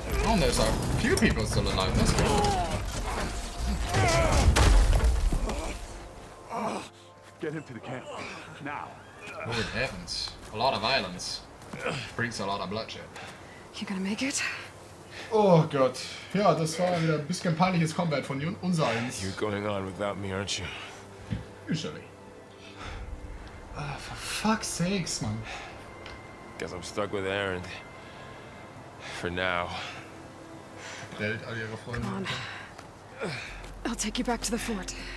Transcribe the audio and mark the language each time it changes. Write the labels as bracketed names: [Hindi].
[English] Oh, there's a few people still alive. That's good. Get him to the camp. Now. Good heavens. A lot of violence brings a lot of bloodshed. You gonna make it? [German] Oh Gott. Ja, das war wieder ein bisschen peinliches Combat von unsereins. [English] You're going on without me, aren't you? Usually. For fuck's sakes, man. Guess I'm stuck with Aaron. For now. [German] Bellt all ihre Freunde. [English] Come on. I'll take you back to the fort.